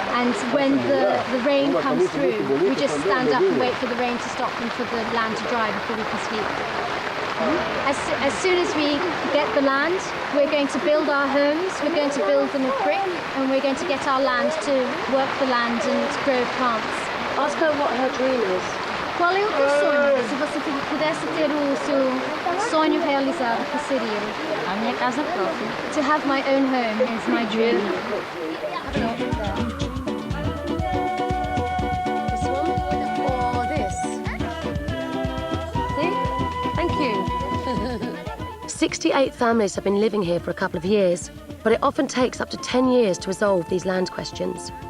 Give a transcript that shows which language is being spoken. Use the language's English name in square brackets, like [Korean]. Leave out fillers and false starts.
[English] And when the rain comes through, we just stand up and wait for the rain to stop and for the land to dry before we can sleep. As soon as we get the land, we're going to build our homes, we're going to build them of brick, and we're going to get our land to work the land and grow plants. Ask her what her dream is. [Portuguese] Qual é o teu sonho? Se você pudesse ter o seu sonho realizado, que seria? A minha casa própria. [English] To have my own home is my dream. This one or this? See? Thank you. 68 families have been living here for a couple of years, but it often takes up to 10 years to resolve these land questions.